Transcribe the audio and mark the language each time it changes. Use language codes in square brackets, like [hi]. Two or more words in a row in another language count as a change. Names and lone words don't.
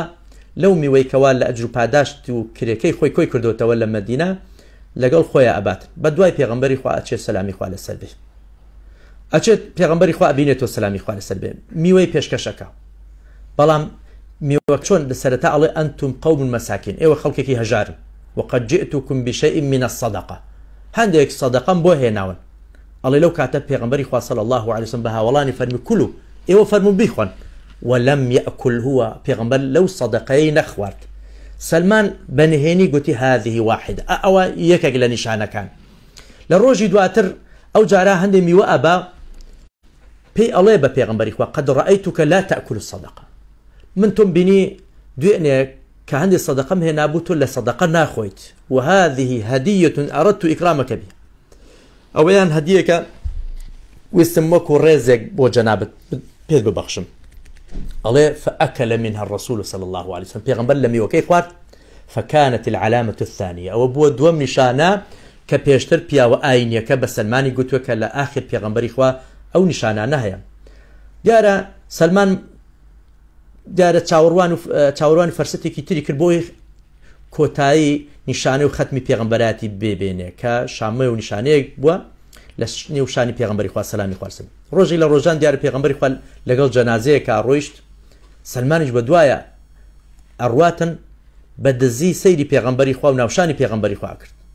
[ckb] لەو میوەی کەوا لە ئەجر و پاداشت و کرێکەی خۆی کۆی کردوتەوە لە مەدینە لەگەڵ خۆیان ئەبات بە دوای پێغەمبەری خوا ئەچێت سەلامی خوا لەسەر بێ ئەچێت پێغەمبەری خوا ئەبینێتەوە سەلامی خوا لەسەر بێ میوەی پێشکەشەکە بەڵام میوە چۆن لە سەرەتا ئەڵێ [ar] ئەنتم قەوم مەساکین [ckb] ئێوە خەڵکێکی هەژارن [ar] وقد جئتكم بشيء من الصدقة [ckb] هەندێک سەدەقەم بۆ هێناون ئەڵێ لەو کاتە پێغەمبەری خوا [ar] صلی الله عليه وسلم [ckb] بە هاوڵانی فەرمی کولو ئێوە فەرمون بیخۆن [ar] ولم يأكل هو [ckb] پێغەمبەر لەو سەدەقەی نەخوارد سەلمان بەنهێنی گوتی [ar] هذه واحدة [ckb] ئەوە یەکێک لە نیشانەکان لە ڕۆژی دواتر ئەو جارە هەندێک میوە ئەبا پێی ئەڵێ بە پێغەمبەری خوا [ar] قد رأيتك لا تأكل الصدقة [ckb] من تۆم بینی دوێنێ کە هەندێک سەدەقەم هێنابوو تۆ لە سەدەقە ناخۆیت [ar] وهذه هدية أردت إكرامك بها [ckb] ئەوەیان هەدیەکە ویستم وەکو ڕێزێک بۆ جەنابەت پێت ببەخشم ئەڵێ [ar] فأكل منها الرسول صلى الله عليه وسلم [ckb] پێغەمبەر لە میوەکەی خوارد [ar] فكانت العلامة الثانية [ckb] ئەوە بووە دووەم نیشانە کە پێشتر پیاوە ئاینیەکە بە سەلمانی گوتووە کە لە ئاخر پێغەمبەری خوا ئەو نیشانانە هەیە دیارە سەلمان دیارە چاوەڕوانی فەرسەتێکی تری کرد بۆی کۆتایی نیشانەی و ختمی پێغەمبەراتی بێبێنێ کە شامە و نیشانەیەک بووە لە نێوشانی پێغەمبەری خوا سەلامی خوارسن ڕۆژی لە ڕۆژان دیارە پێغەمبەری خوا لەگەڵ جەنازەیەکە ڕۆیشت سەلمانیش بە دوایە ئەڕواتن بە دزی سەیری پێغەمبەری خوا و ناوشانی پێغەمبەری خوا کرد